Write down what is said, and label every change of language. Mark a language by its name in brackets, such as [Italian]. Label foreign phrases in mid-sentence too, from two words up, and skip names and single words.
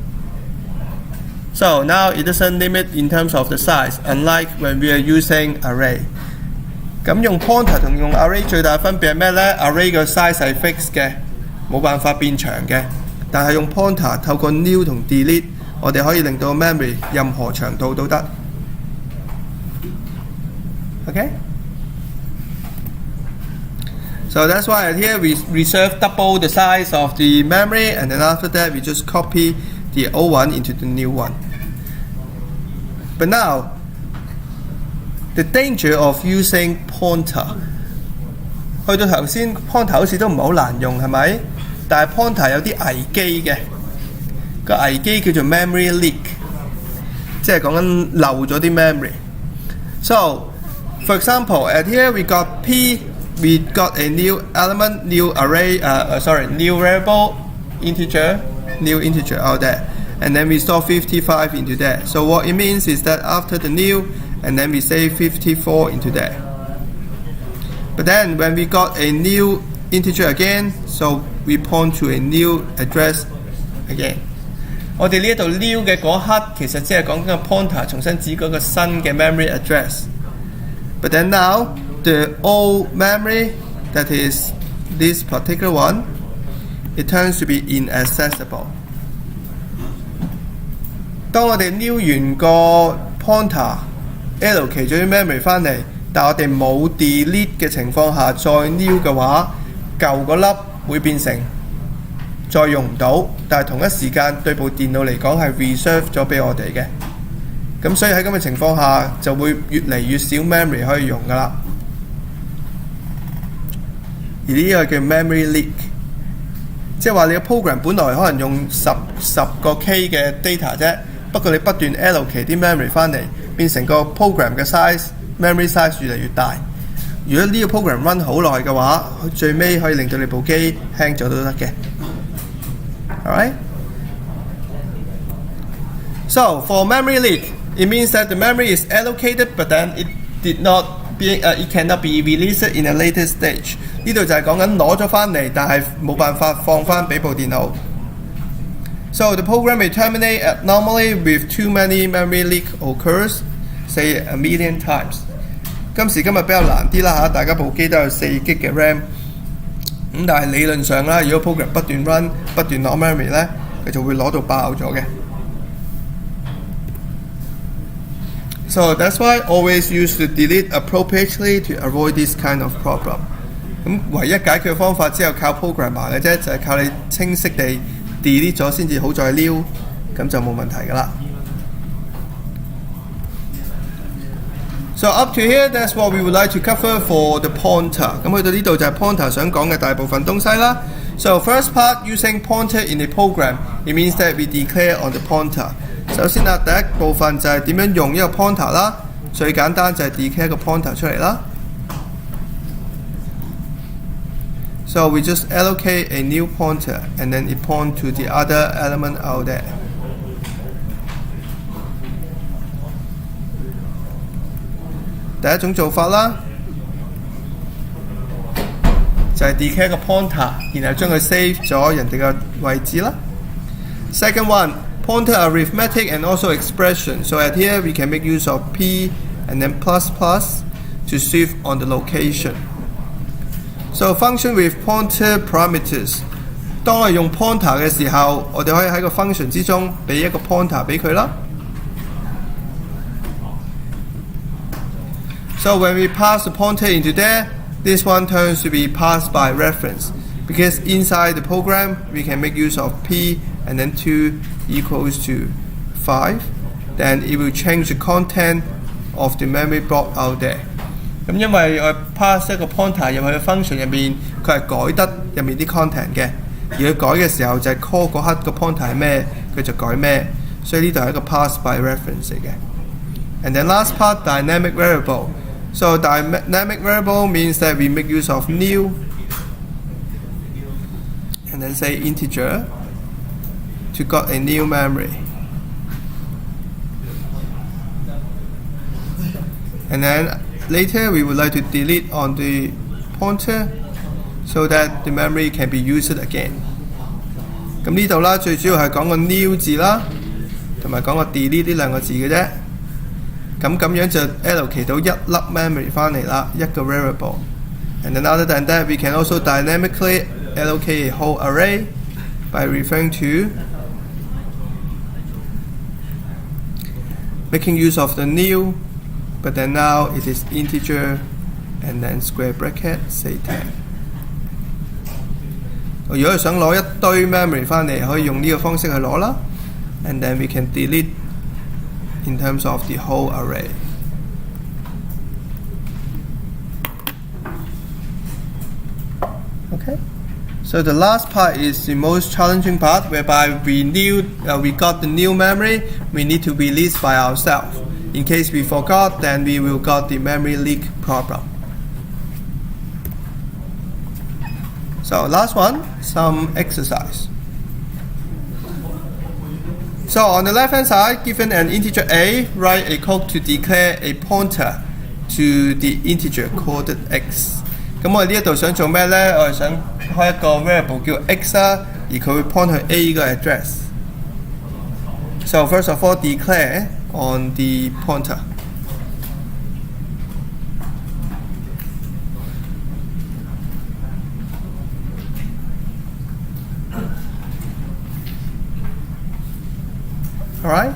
[English] So now it doesn't limit in terms of the size, unlike when we are using array. [Cantonese] 咁用 pointer 同用 array 最大分別係咩呢？ array 嘅 size 係 fix 嘅，冇辦法變長嘅。但係用 pointer 透過 new 同 delete 我哋可以令到 memory 任何長度都得。Okay? [English] So that's why here we reserve double the size of the memory, and then after that we just copy the old one into the new one. But now, the danger of using pointer. [Cantonese] 去到頭先 pointer 好似都唔係好難用係咪？但係 pointer 有啲危機嘅，個危機叫做 memory leak， 即係講緊漏咗啲 memory。 [English] So, for example, at here we got P, we got a new element, new array, new variable, new integer out there. And then we store 55 into there. So what it means is that after the new, and then we say 54 into there. But then when we got a new integer again, so we point to a new address again. [Cantonese] 我哋呢一度 new 嘅嗰刻，其實即係講緊個 pointer 重新指嗰個新嘅 [English] memory address. But then now the old memory, that is this particular one, it turns to be inaccessible. [Cantonese] 當我哋 new 完個 pointer allocate 咗啲 memory 翻嚟，但我哋冇 delete 嘅情況下再 new 嘅話，舊嗰粒會變成再用唔到，但係同一時間對部電腦嚟講係 reserve 咗俾我哋嘅。咁所以喺咁嘅情況下就會越嚟越少 memory 可以用㗎啦。而呢個叫 [English] memory leak， [Cantonese] 即係話你個 program 本來可能用10個 K 嘅 data 啫，不過你不斷 allocate 啲 memory 翻嚟，變成個 program 嘅 [English] size、memory size [Cantonese] 越嚟越大。如果呢個 program run 好耐嘅話，最尾可以令到你部機 hang 咗都得嘅。Alright? [English] So for memory leak, it means that the memory is allocated, but then it cannot be released in a later stage. [Cantonese] 呢度就係講緊攞咗翻嚟，但係冇辦法放翻俾部電腦。 [English] So the program may terminate abnormally with too many memory leak occurs, say 1 million times. [Cantonese] 今時今日比較難啲啦嚇，大家部機都有4 G 嘅 RAM。咁但係理論上啦，如果 program 不斷 run 不斷攞 memory 咧，佢就會攞到爆咗嘅。 [English] So that's why always use the delete appropriately to avoid this kind of problem. [Cantonese] 咁唯一解決嘅方法只有靠 programmer 嘅啫，就係靠你清晰地 delete 咗先至好再撩，咁就冇問題㗎啦。 [English] So up to here, that's what we would like to cover for the pointer. [Cantonese] 咁去到呢度就係 pointer 想講嘅大部分東西啦。 [English] So first part, using pointer in a program, it means that we declare on the pointer. [Cantonese] 首先啦，第一部分就係點樣用一個 pointer 啦。最簡單就係 declare 一個 pointer 出嚟啦。 [English] So we just allocate a new pointer, and then it point to the other element out there. [Cantonese] 第一種做法啦，就係 declare 個 pointer， 然後將佢 save 咗人哋嘅位置啦。 [English] Second one, pointer arithmetic and also expression. So at here we can make use of P and then plus plus to shift on the location. So function with pointer parameters. [Cantonese] 當我用 pointer 嘅時候，我哋可以喺個 function 之中俾一個 pointer 俾佢啦。 [English] So when we pass the pointer into there, this one turns to be passed by reference. Because inside the program, we can make use of P and then 2 equals to 5. Then it will change the content of the memory block out there. [Cantonese] 咁因為我 pass 一個 pointer 入去嘅 function 入面，佢係改得入面啲 content 嘅。而佢改嘅時候就係 call 嗰刻個 pointer 係咩，佢就改咩。所以呢度係一個 [English] pass by reference [Cantonese] 嚟嘅。 [English] And then last part, dynamic variable. So dynamic variable means that we make use of new and then say integer to got a new memory. And then later we would like to delete on the pointer so that the memory can be used again. [Cantonese] 咁呢度啦，最主要係講個 new 字啦，同埋講個 delete 呢兩個字嘅啫。咁樣就 allocate 到一粒 memory 翻嚟啦，一個 variable。 [English] And then other than that, we can also dynamically allocate a whole array by referring to making use of the new, but then now it is integer and then square bracket say 10。 [Cantonese] 如果想攞一堆 memory 翻嚟，可以用呢個方式去攞啦。 [English] And then we can delete in terms of the whole array. Okay. So the last part is the most challenging part, whereby we got the new memory. We need to release by ourselves. In case we forgot, then we will got the memory leak problem. So last one, some exercise. So on the left hand side, given an integer a, write a code to declare a pointer to the integer called x. [Cantonese] 咁我哋呢一度想做咩呢？我哋想開一個 variable 叫 x 啦，而佢會 point 去 a 個 address. [English] So first of all, declare on the pointer. Alright?